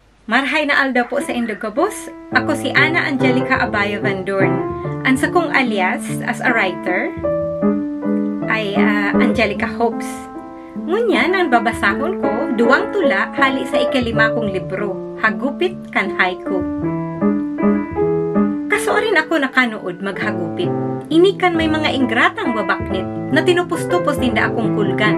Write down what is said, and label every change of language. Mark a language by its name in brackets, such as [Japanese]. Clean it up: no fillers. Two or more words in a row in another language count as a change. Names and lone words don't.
[Bikol] Marhay na aldaw po sa Indogabos. Ako si Ana Angelica Abaya Van Dorn. Ang sa kong alias [English] as a writer [Bikol] ay Angelica Hopes. Ngunyan ang babasahon ko, duwang tula hali sa ikalima kong libro, Hagupit kan Haiku. Kaso rin ako nakanood maghagupit. Inikan may mga ingratang babaknit na tinupos-tupos tinda akong kulgan.